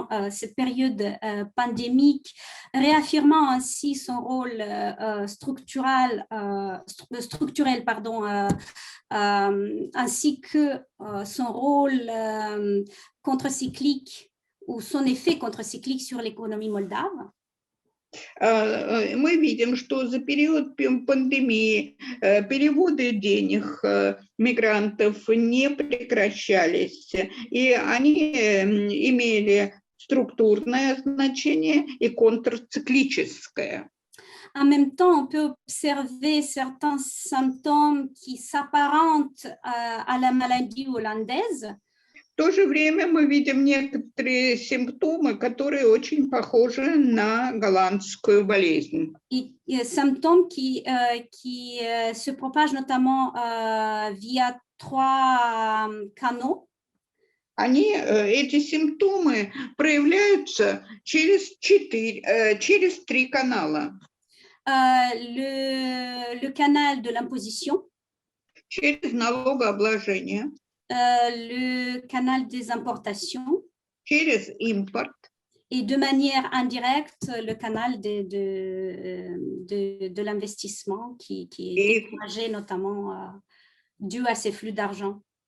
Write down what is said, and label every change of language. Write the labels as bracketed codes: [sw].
[fr] cette période pandémique, réaffirmant ainsi son rôle structurel, ainsi que son rôle contre-cyclique ou son effet contre-cyclique sur l'économie moldave. [ru] Мы видим, что за период пандемии переводы денег мигрантов не прекращались, и они имели структурное значение и контрциклическое. [fr] En même temps, on peut observer certains symptômes qui s'apparentent à la maladie hollandaise. [ru] В то же время мы видим некоторые симптомы, которые очень похожи на голландскую болезнь. [fr] Et symptômes qui se propagent notamment via 3 canaux. [ru] Эти симптомы проявляются через 3 канала. [fr] Le canal de l'imposition. [ru] Через налогообложение. [fr] Le canal des importations. [ru] Через импорт. [fr] Et de manière indirecte, le canal de l'investissement qui est découragé notamment dû à ces flux d'argent.